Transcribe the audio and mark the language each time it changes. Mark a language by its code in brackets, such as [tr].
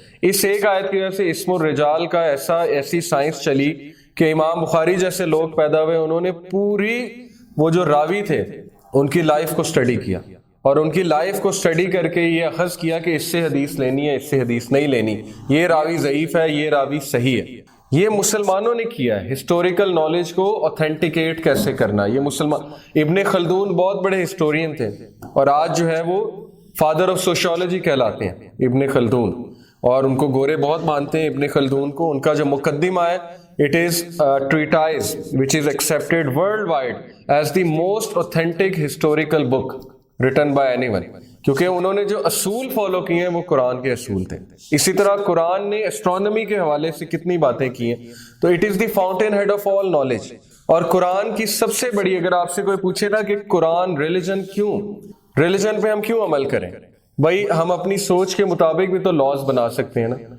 [ur] اس ایک آیت کی وجہ سے اسم الرجال کا ایسی سائنس چلی کہ امام بخاری جیسے لوگ پیدا ہوئے، انہوں نے پوری وہ جو راوی تھے ان کی لائف کو اسٹڈی کیا، اور ان کی لائف کو اسٹڈی کر کے یہ اخذ کیا کہ اس سے حدیث لینی ہے، اس سے حدیث نہیں لینی، یہ راوی ضعیف ہے، یہ راوی صحیح ہے. یہ مسلمانوں نے کیا ہے، ہسٹوریکل نالج کو اوتھینٹیکیٹ کیسے کرنا. یہ ابن خلدون بہت بڑے ہسٹورین تھے، اور آج جو ہے وہ فادر آف سوشیولوجی کہلاتے ہیں ابن خلدون، اور ان کو گورے بہت مانتے ہیں ابن خلدون کو. ان کا جو مقدمہ ہے [en] it is a treatise which is accepted worldwide as the most authentic historical book written by anyone. [ur] کیونکہ انہوں نے جو اصول فالو کیے ہیں وہ قرآن کے اصول تھے. اسی طرح قرآن نے اسٹرانومی کے حوالے سے کتنی باتیں کی ہیں. تو [en] It is the fountainhead of all knowledge. [ur] اور قرآن کی سب سے بڑی، اگر آپ سے کوئی پوچھے نا کہ قرآن ریلیجن پہ ہم کیوں عمل کریں، بھائی ہم اپنی سوچ کے مطابق بھی تو لاز بنا سکتے ہیں نا.